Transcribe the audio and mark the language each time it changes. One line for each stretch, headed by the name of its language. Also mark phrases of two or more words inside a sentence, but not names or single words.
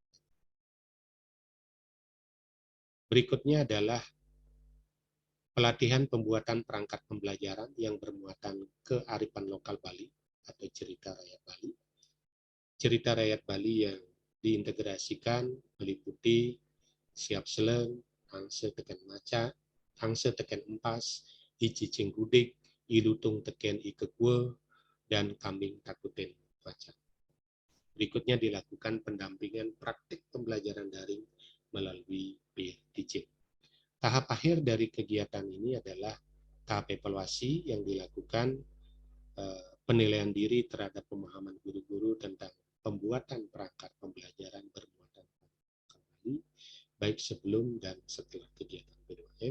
Indonesian: Berikutnya adalah pelatihan pembuatan perangkat pembelajaran yang bermuatan kearifan lokal Bali atau cerita rakyat Bali. Cerita rakyat Bali yang diintegrasikan meliputi siap seleng, angse teken maca, angse teken empas, icicing gudik, ilutung teken ikekwe, dan kambing takuten maca. Berikutnya dilakukan pendampingan praktik pembelajaran daring melalui PDJ. Tahap akhir dari kegiatan ini adalah tahap evaluasi yang dilakukan penilaian diri terhadap pemahaman guru-guru tentang pembuatan perangkat pembelajaran bermuatan kembali, baik sebelum dan setelah kegiatan P2M.